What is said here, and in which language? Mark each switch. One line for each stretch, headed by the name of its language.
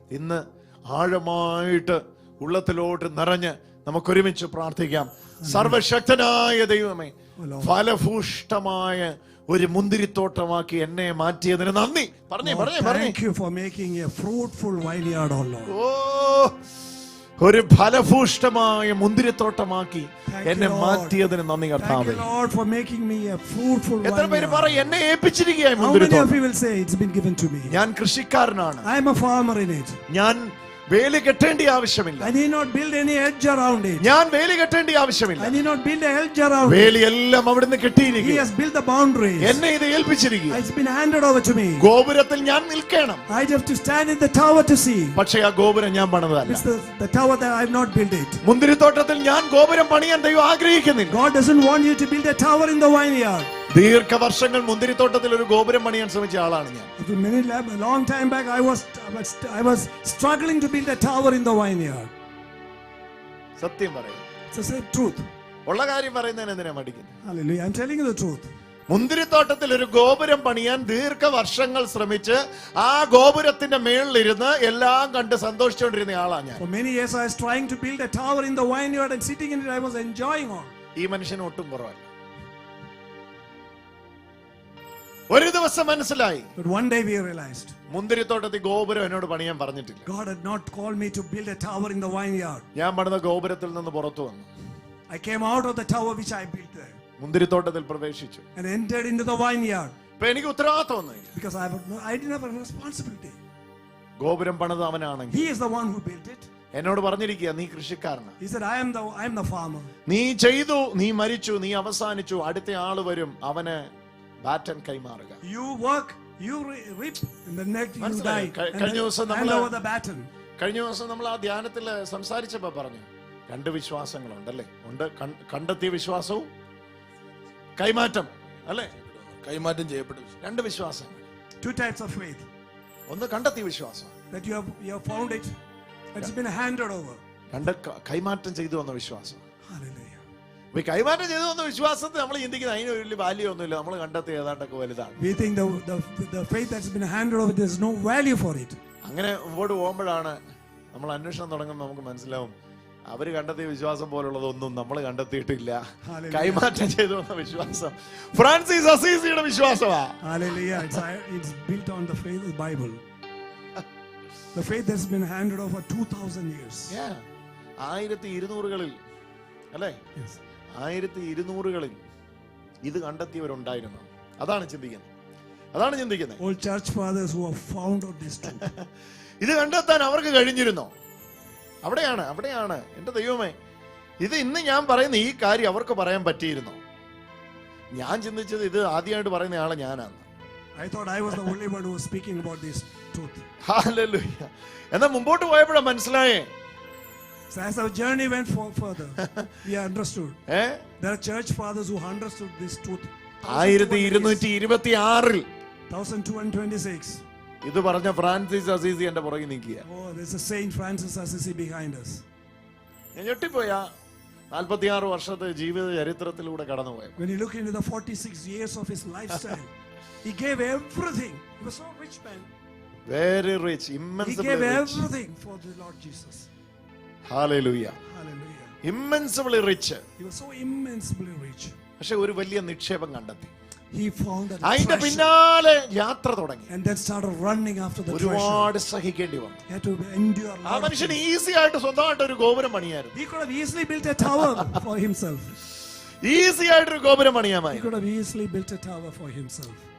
Malayalam: ഇന്ന് ആഴമായിട്ട് ഉള്ളത്തിലോട്ട് നിറഞ്ഞ് നമുക്കൊരുമിച്ച് പ്രാർത്ഥിക്കാം. സർവശക്തനായ ദൈവമേ, ഫലഭൂഷ്ടമായ ഒരു മുന്തിരിത്തോട്ടമാക്കി എന്നെ മാറ്റിയതിന് നന്ദി. പറഞ്ഞേ.
English: Thank you for making a fruitful vineyard, oh Lord.
Malayalam: ഒരു ഫലഭൂഷ്ടമായ മുന്തിരിത്തോട്ടമാക്കി എന്നെ മാറ്റിയതിന് നന്ദി
English: Thank
Malayalam: കർത്താവേ.
English: you, Lord, for making me a fruitful
Malayalam: എത്ര പേര്
English: vineyard.
Malayalam: പറയും, എന്നെ ഏൽപ്പിച്ചിരിക്കുകയായി
English: How many of
Malayalam: മുന്തിരിത്തോട്ടം.
English: you will say it's been given to me?
Malayalam: ഞാൻ കൃഷിക്കാരനാണ്,
English: I am a farmer in it.
Malayalam: ഞാൻ വേലി കെട്ടേണ്ട ആവശ്യമില്ല.
English: I need not build any hedge around it.
Malayalam: ഞാൻ വേലി കെട്ടേണ്ട ആവശ്യമില്ല.
English: I need not build a hedge around it.
Malayalam: വേലിയെല്ലാം അവിടുന്ന്
English: He
Malayalam: കെട്ടിയിരിക്കും.
English: has built the boundaries.
Malayalam: എന്നെ ഇത് ഏൽപ്പിച്ചിരിക്കും.
English: It's been handed over to me.
Malayalam: ഗോപുരത്തിൽ ഞാൻ നിൽക്കണം.
English: I have to stand in the tower to see.
Malayalam: പക്ഷേ ആ ഗോപുരം ഞാൻ പണിതല്ല.
English: It's the tower that I have not built it.
Malayalam: മുന്തിരിത്തോട്ടത്തിൽ ഞാൻ ഗോപുരം പണിയാൻ ദൈവം ആഗ്രഹിക്കുന്നില്ല.
English: God doesn't want you to build a tower in the vineyard.
Malayalam: ദീർഘവർഷങ്ങൾ മുന്തിരിത്തോട്ടത്തിൽ ഒരു ഗോപുരം പണിയാൻ ശ്രമിച്ച ആളാണ് ഞാൻ.
English: A long time back, I was struggling to build a tower in the vineyard.
Malayalam: സത്യം പറയും.
English: It's the same truth.
Malayalam: ഉള്ള കാര്യം പറയുന്നതിന് എന്തിനാ മടിക്കുന്നത്?
English: Hallelujah. I'm telling you the truth.
Malayalam: മുന്തിരിത്തോട്ടത്തിൽ ഒരു ഗോപുരം പണിയാൻ ദീർഘവർഷങ്ങൾ ശ്രമിച്ച് ആ ഗോപുരത്തിന്റെ മേളിലിരുന്ന് എല്ലാം കണ്ട് സന്തോഷിച്ചുകൊണ്ടിരുന്ന ആളാണ് ഞാൻ.
English: For many years, I was trying to build a tower in the vineyard, and sitting in it, I was enjoying all.
Malayalam: ഈ മനുഷ്യന് ഒട്ടും കുറവല്ല. ഒരു ദിവസം മനസ്സിലായി.
English: But one day we realized
Malayalam: മുന്തിരിത്തോട്ടത്തിൽ ഗോപുരം എന്നോട് പണിയാൻ പറഞ്ഞിട്ടില്ല.
English: God had not called me to build a tower in the vineyard.
Malayalam: ഞാൻ പണിത ഗോപുരത്തിൽ നിന്ന് പുറത്തു വന്നു.
English: I came out of the tower which I built there
Malayalam: മുന്തിരിത്തോട്ടത്തിൽ പ്രവേശിച്ചു.
English: and entered into the vineyard.
Malayalam: ഇപ്പൊ എനിക്ക് ഉത്തരവാദിത്വമൊന്നുമില്ല.
English: Because I didn't have a responsibility.
Malayalam: ഗോപുരം പണിത് അവനാണെങ്കിൽ
English: He is the one who built it.
Malayalam: എന്നോട് പറഞ്ഞിരിക്കുക, നീ കൃഷിക്കാരനാണ്.
English: He said, I am the farmer.
Malayalam: നീ ചെയ്തു, നീ മരിച്ചു, നീ അവസാനിച്ചു, അടുത്ത ആള് വരും, അവന് ബാറ്റൻ കൈമാറുക.
English: You work, you reap, and the next you die.
Malayalam: കഴിഞ്ഞ ദിവസം
English: Hand over the baton.
Malayalam: കഴിഞ്ഞ ദിവസം നമ്മൾ ആ ധ്യാനത്തിൽ സംസാരിച്ചപ്പോ പറഞ്ഞു, രണ്ട് വിശ്വാസങ്ങളുണ്ടല്ലേ? ഉണ്ട്, കണ്ടെത്തിയ വിശ്വാസവും കൈമാറ്റം, അല്ലേ? കൈമാറ്റം ചെയ്യപ്പെട്ട രണ്ട് വിശ്വാസങ്ങൾ.
English: Two types of faith.
Malayalam: ഒന്ന് കണ്ടെത്തിയ വിശ്വാസം,
English: that you have found it, it's been handed over.
Malayalam: രണ്ട് കൈമാറ്റം ചെയ്തു വന്ന വിശ്വാസം.
English: Hallelujah.
Malayalam: ഈ കൈമാറ്റം ചെയ്തു വന്ന വിശ്വാസത്തെ നമ്മൾ ചിന്തിക്കുന്നത് അതിന് വലിയ വാല്യൂ ഒന്നുമില്ല, നമ്മൾ കണ്ടെത്തിയ ഏതാണ്ടൊക്കെ വലുതാണ്.
English: We think the faith that's been handed over, there's no value for it.
Malayalam: അങ്ങനെ മുമ്പോട്ട് പോകുമ്പോഴാണ് നമ്മൾ അന്വേഷണം തുടങ്ങുമ്പോൾ നമുക്ക് മനസ്സിലാവും, അവര് കണ്ടെത്തിയ വിശ്വാസം പോലുള്ളതൊന്നും നമ്മൾ കണ്ടെത്തിയിട്ടില്ല. കൈമാറ്റം ചെയ്തു വന്ന വിശ്വാസം Francis അസീസിയുടെ വിശ്വാസമാ.
English: Hallelujah. It's built on the faith of the Bible. The faith that's been handed over 2000 years.
Malayalam: 1200-കളിൽ അല്ലേ? 1200-കളിൽ ഇത് കണ്ടെത്തിയവരുണ്ടായിരുന്നു. അതാണ് ചിന്തിക്കുന്നത്.
English: All church fathers who have found out this truth.
Malayalam: ഇത് കണ്ടെത്താൻ അവർക്ക് കഴിഞ്ഞിരുന്നോ? അവിടെയാണ് എന്റെ ദൈവമേ, ഇത് ഇന്ന് ഞാൻ പറയുന്ന ഈ കാര്യം അവർക്ക് പറയാൻ പറ്റിയിരുന്നോ? ഞാൻ ചിന്തിച്ചത് ഇത് ആദ്യമായിട്ട് പറയുന്ന ആളെ ഞാനാണ്.
English: I thought I was the only one who was speaking about this truth. Hallelujah.
Malayalam: എന്നാൽ മുമ്പോട്ട് പോയപ്പോഴാണ് മനസ്സിലായേ.
English: So as our journey went further, we understood. There are church fathers who understood this truth.
Malayalam: 1226
English: 1226.
Malayalam: ഇത് പറഞ്ഞ ഫ്രാൻസിസ് അസീസി എന്റെ പുറകെ നിൽക്കുക.
English: Oh, there's a Saint Francis Assisi behind us.
Malayalam: ഞാൻ ഞെട്ടിപ്പോയാ 46 വർഷത്തെ ജീവിത ചരിത്രത്തിലൂടെ കടന്നുപോയ.
English: When you look into the 46 years of his lifestyle, he gave everything. He was so rich man. Very rich, immensely rich. He gave everything for the Lord Jesus. Hallelujah. Hallelujah. Immensely rich. He was so immensely rich.
Malayalam: പക്ഷെ ഒരു വലിയ നിക്ഷേപം കണ്ടെത്തി.
English: He found a
Malayalam: അതിന്റെ പിന്നാലെ യാത്ര തുടങ്ങി.
English: and then started running after the treasure.
Malayalam: ഒരുപാട് സഹിക്കേണ്ടി വന്നു.
English: He had to endure.
Malayalam: ആ മനുഷ്യന് ഈസി ആയിട്ട് സ്വന്തമായിട്ട് ഒരു ഗോപുരം പണിയായിരുന്നു.
English: He could have easily built a tower for himself.
Malayalam: Easy ആയിട്ട് ഒരു ഗോപുരം പണിയാമായി.
English: He could have easily built a tower for himself.